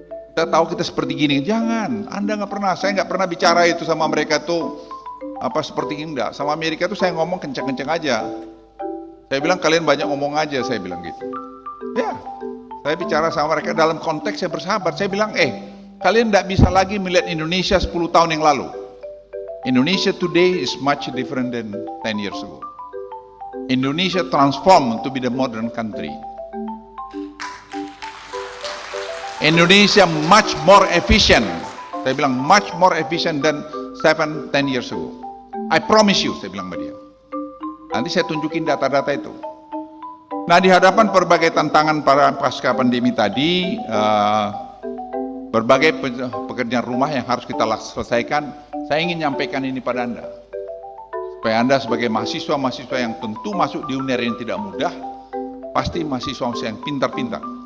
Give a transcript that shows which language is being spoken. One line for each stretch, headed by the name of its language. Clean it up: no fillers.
Indonesian: Kita tahu kita seperti gini. Jangan, Anda nggak pernah. Saya nggak pernah bicara itu sama mereka tuh seperti ini, enggak. Sama Amerika tuh saya ngomong kenceng-kenceng aja. Saya bilang kalian banyak ngomong aja, saya bilang gitu. Ya, saya bicara sama mereka dalam konteks saya bersahabat. Saya bilang, kalian nggak bisa lagi melihat Indonesia 10 tahun yang lalu.
English: Indonesia today is much different than 10 years ago. Indonesia transformed to be the modern country. Indonesia much more efficient.
Indonesian: Saya bilang
English: much more efficient than 7-10 years ago. I promise you,
Indonesian: saya bilang sama dia. Nanti saya tunjukin data-data itu. Nah, di hadapan berbagai tantangan para pasca pandemi tadi, berbagai pekerjaan rumah yang harus kita selesaikan, saya ingin nyampaikan ini pada Anda. Supaya Anda sebagai mahasiswa-mahasiswa yang tentu masuk di UNER yang tidak mudah, pasti mahasiswa yang pintar-pintar.